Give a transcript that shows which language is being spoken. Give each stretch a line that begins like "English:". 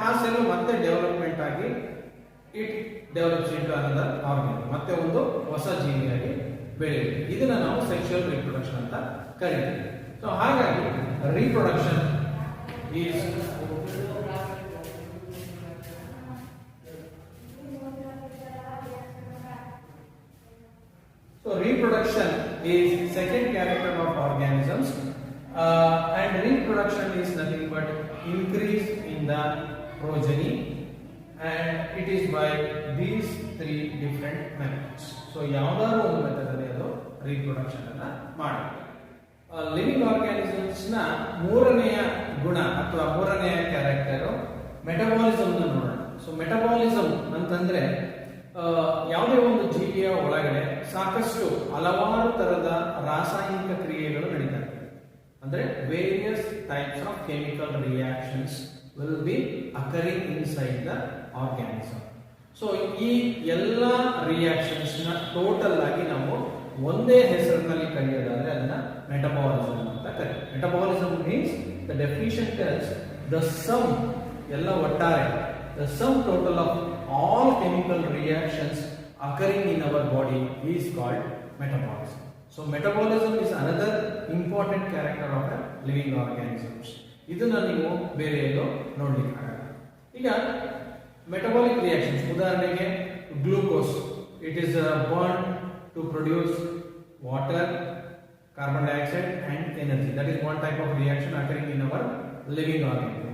Kannada: ಆ ಸೆಲ್ ಮತ್ತೆ ಡೆವಲಪ್ಮೆಂಟ್ ಆಗಿ
English: it develops into another organ,
Kannada: ಮತ್ತೆ ಒಂದು ಹೊಸ ಜೀವಿಯಾಗಿ ಬೆಳೆಯುತ್ತೆ. ಇದನ್ನ ನಾವು ಸೆಕ್ಷುವಲ್ ರೀಪ್ರೊಡಕ್ಷನ್ ಅಂತ ಕರೀತೀವಿ.
English: So ಹಾಗಾಗಿ reproduction is reproduction is second character of organisms, and reproduction is nothing but increase in the progeny, and it is by these 3 different methods.
Kannada: So ಯಾವ್ದಾದ್ರು ಒಂದು ಮೆಥಡ್ ಅಲ್ಲಿ ಅದು reproduction ಅನ್ನ ಮಾಡುತ್ತೆ. ಲಿವಿಂಗ್ ಆರ್ಗ್ಯಾನಿಸಮ್ಸ್ ನ ಮೂರನೆಯ ಗುಣ ಅಥವಾ ಮೂರನೆಯ ಕ್ಯಾರೆಕ್ಟರ್ ಮೆಟಬಾಲಿಸಮ್ ನ ನೋಡೋಣ. ಸೊ ಮೆಟಬಾಲಿಸಮ್ ಅಂತಂದ್ರೆ ಯಾವುದೇ ಒಂದು ಜೀವಿಯ ಒಳಗಡೆ ಸಾಕಷ್ಟು ಹಲವಾರು ತರದ ರಾಸಾಯನಿಕ ಕ್ರಿಯೆಗಳು ನಡೀತಾ ಇರ್ತವೆ.
English: ಅಂದ್ರೆ various types of chemical reactions will be occurring inside the organism.
Kannada: So ಈ ಎಲ್ಲ ರಿಯಾಕ್ಷನ್ಸ್ ನ ಟೋಟಲ್ ಆಗಿ ನಾವು ಒಂದೇ ಹೆಸರಿನಲ್ಲಿ ಕರೆಯೋದಾದ್ರೆ ಅದನ್ನ ಮೆಟಬಾಲಿಸಮ್ ಅಂತ ಕರೀತೀವಿ.
English: metabolism means the definition tells the sum,
Kannada: ಎಲ್ಲ ಒಟ್ಟಾರೆ,
English: the sum total of all chemical reactions occurring in our body is called metabolism. So metabolism is another important character of a living organisms.
Kannada: ಇದನ್ನ ನೀವು ಬೇರೆ ಎಲ್ಲೋ ನೋಡ್ಲಿಕ್ಕೆ ಆಗಲ್ಲ.
English: ಈಗ metabolic reactions, ಉದಾಹರಣೆಗೆ glucose, it is burn to produce water, carbon dioxide and energy. That is one type of reaction occurring in our living organism.